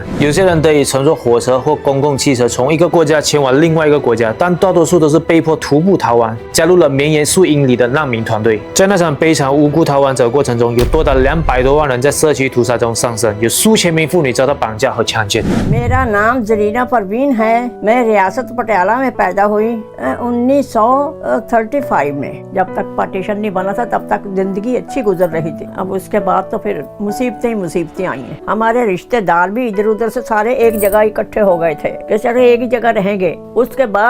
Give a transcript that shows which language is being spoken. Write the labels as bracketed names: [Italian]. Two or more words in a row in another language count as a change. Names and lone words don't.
[Chinese] 有些人得以乘坐火车或公共汽车从一个国家前往另外一个国家，但大多数都是被迫徒步逃亡，加入了绵延数英里的难民团队。在那场悲惨无辜逃亡者过程中，有多达200多万人在社区屠杀中丧生，有数千名妇女遭到绑架和强奸。 [Hindi] मेरा नाम जरीना परवीन है। मैं रियासत पटियाला में पैदा हुई 1935 में। जब तक पार्टीशन नहीं बना था तब तक जिंदगी अच्छी गुजर रही थी। अब उसके बाद तो फिर मुसीबतें ही मुसीबतें आई हैं। हमारे रिश्तेदार भी इधर उधर से सारे एक जगह इकट्ठे हो गए थे कि चलो एक ही जगह रहेंगे।